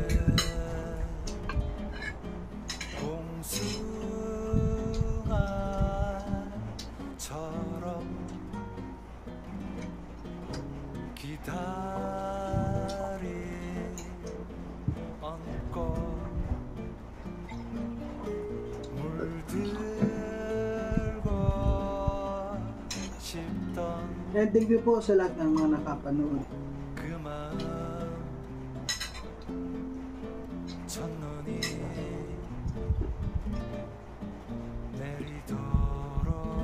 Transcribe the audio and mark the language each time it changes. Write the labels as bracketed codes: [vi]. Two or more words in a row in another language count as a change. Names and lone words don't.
[ko] 봉숭아처럼 기다리 얹고 물들고 싶던 [en] And thank you [tl] po sa lahat ng mga nakapanood. [ko] 그 마음 첫눈이 내리도록